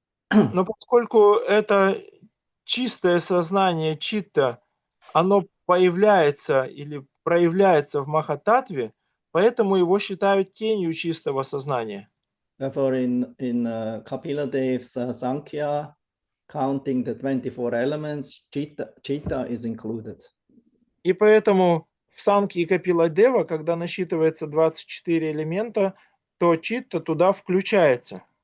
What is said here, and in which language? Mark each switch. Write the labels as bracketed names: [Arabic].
[Russian] Но поскольку это чистое сознание читта, оно появляется или проявляется в Махататтве, поэтому его считают тенью чистого сознания. [English] Therefore, in Kapila Dev's Sankhya, counting the 24 elements, chitta is included. [Russian] И поэтому в Санке и Капила Дева, когда насчитывается 24 элемента, то читта туда включается.